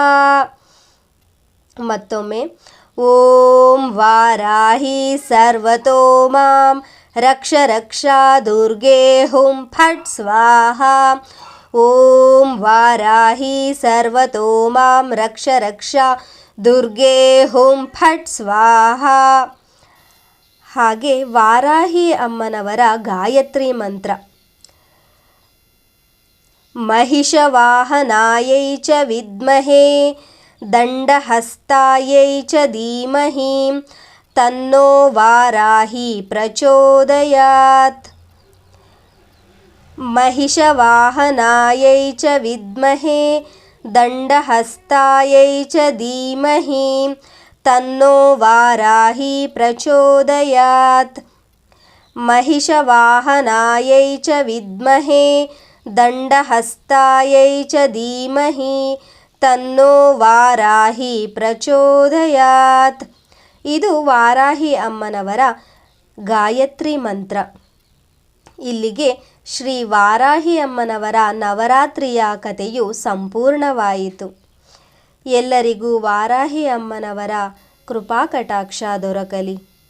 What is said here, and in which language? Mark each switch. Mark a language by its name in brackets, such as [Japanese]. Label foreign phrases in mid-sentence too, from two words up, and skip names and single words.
[Sanskrit] ಮತ್ತೊಮ್ಮೆ ಓಂ ವಾರಾಹಿ ಸರ್ವತೋ ಮಾಂ ರಕ್ಷ ರಕ್ಷಾ ದುರ್ಗೆ ಹುಂ ಫಟ್ ಸ್ವಾಹಾ. ಓಂ ವಾರಾಹಿ ಸರ್ವತೋ ಮಾಂ ರಕ್ಷ ರಕ್ಷಾ ದುರ್ಗೆ ಹುಂ ಫಟ್ ಸ್ವಾಹಾ. [Kannada] ಹಾಗೆ ವಾರಾಹಿ ಅಮ್ಮನವರ ಗಾಯತ್ರಿ ಮಂತ್ರ. [Sanskrit] महिषवाहनायै च विद्महे दण्डहस्तायै च धीमहि तन्नो वाराही प्रचोदयात्. महिषवाहनायै च विद्महे दण्डहस्तायै च धीमहि तन्नो वाराही प्रचोदयात्. महिषवाहनायै च विद्महे ದಂಡಹಸ್ತಾಯೈ ಚ ಧೀಮಹಿ ತನ್ನೋ ವಾರಾಹಿ ಪ್ರಚೋದಯಾತ್. [Kannada] ಇದು ವಾರಾಹಿ ಅಮ್ಮನವರ ಗಾಯತ್ರಿ ಮಂತ್ರ. ಇಲ್ಲಿಗೆ ಶ್ರೀ ವಾರಾಹಿ ಅಮ್ಮನವರ ನವರಾತ್ರಿಯ ಕಥೆಯು ಸಂಪೂರ್ಣವಾಯಿತು. ಎಲ್ಲರಿಗೂ ವಾರಾಹಿ ಅಮ್ಮನವರ ಕೃಪಾಕಟಾಕ್ಷ ದೊರಕಲಿ.